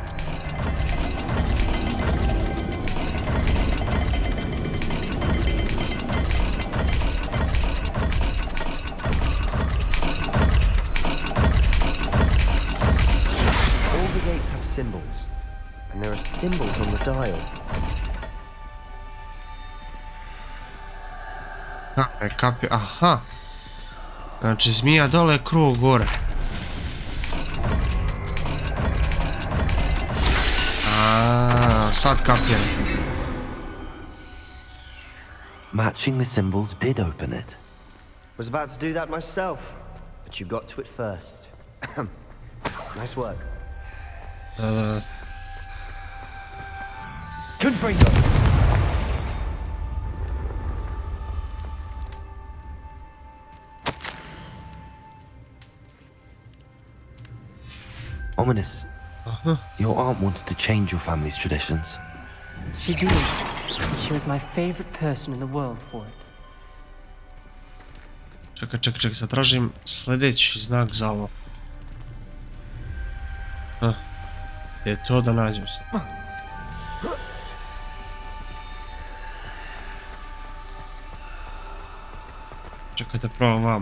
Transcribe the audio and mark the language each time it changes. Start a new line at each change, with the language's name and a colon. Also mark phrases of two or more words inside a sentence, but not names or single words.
English: Symbols. And there are symbols on the dial.
Croatian: Ne kapio. Aha. Znači zmija dole, krug gore. Sad kapiram.
English: Matching the symbols did open it. Was about to do that myself, but you got to it first. Nice work. Confringo! Ominous. Your aunt wanted to change your family's traditions. She did. And she was my favorite person in the world for it.
Croatian: Čekaj, zatražim sljedeći znak za ovo. Je to da nađem se. Čekaj da probam vamo.